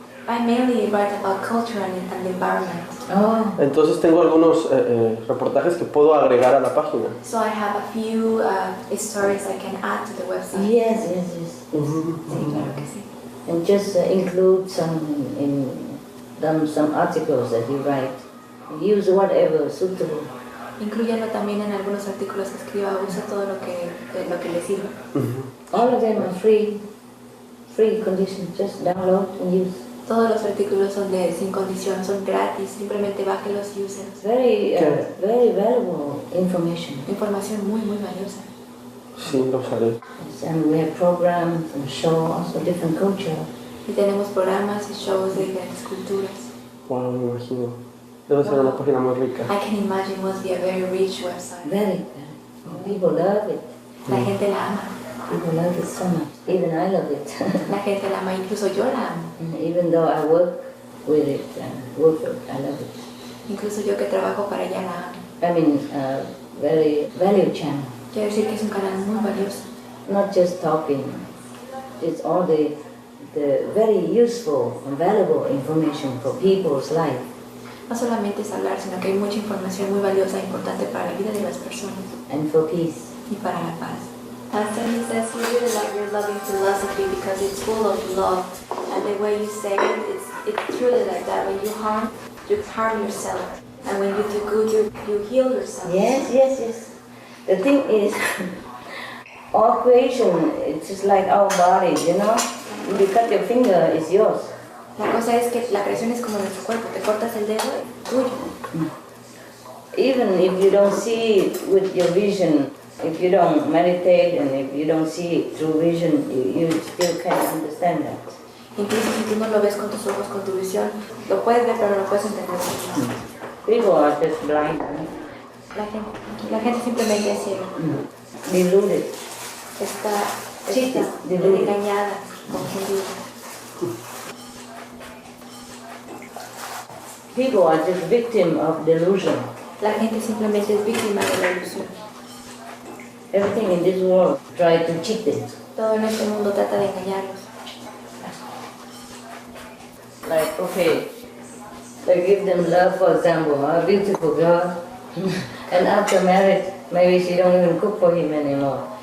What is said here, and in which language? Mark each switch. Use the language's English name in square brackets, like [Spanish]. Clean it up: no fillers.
[English] I mainly write about culture and the environment. Oh. [Spanish] Entonces tengo algunos reportajes que puedo agregar a la página. [English] So I have a few stories I can add to the website. Yes. [Spanish] Sí, claro que sí. [English] And just include some articles that you write. Use whatever suitable. [Spanish] Inclúyalo también en algunos artículos que escriba. Usa todo lo que le sirva. [English] All of them are free conditions. Just download and use. [Spanish] Todos los artículos son sin condición, son gratis. Simplemente bájelos y úselos. [English] Very valuable information. [Spanish] Información muy valiosa. Sí, lo usaré. [English] And we have programs and shows, also different culture. [Spanish] Y tenemos programas y shows de diferentes culturas. Wow, me imagino. Debe ser una página muy rica. [English] I can imagine it must be a very rich website. Very. People love it. [Spanish] La gente la ama. [English] People love it so much. Even I love it. [Spanish] La gente la ama, incluso yo la amo. [English] Even though I work with it, I love it. [Spanish] Incluso yo que trabajo para ella la amo. [English] I mean, very value channel. [Spanish] Quiero decir que es un canal muy valioso. [English] Not just talking. It's all the very useful and valuable information for people's life. [Spanish] No solamente es hablar, sino que hay mucha información muy valiosa e importante para la vida de las personas. [English] And for peace. [Spanish] Y para la paz. [English] Pastor, he says he really like your loving philosophy because it's full of love. And the way you say it, it's truly like that. When you harm yourself. And when you do good, you heal yourself. Yes. The thing is, all creation, it's just like our body, you know? If you cut your finger, it's yours. [Spanish] La cosa es que la creación es como nuestro cuerpo. Te cortas el dedo, es tuyo. [English] Even if you don't see it with your vision, if you don't meditate and if you don't see it through vision, you still can't understand that. [Spanish] Incluso si tú no lo ves con tus ojos, con tu visión, lo puedes ver pero no lo puedes entender. [English] People are just blind. [Spanish] La gente simplemente es ciega. [English] Deluded. [Spanish] Está engañada, confundida. [English] People are just victim of delusion. [Spanish] La gente simplemente es víctima de la ilusión. [English] Everything in this world try to cheat them. [Spanish] Todo en este mundo trata de engañarlos. [English] Like, okay, they give them love, for example, a beautiful girl, and after marriage, maybe she don't even cook for him anymore.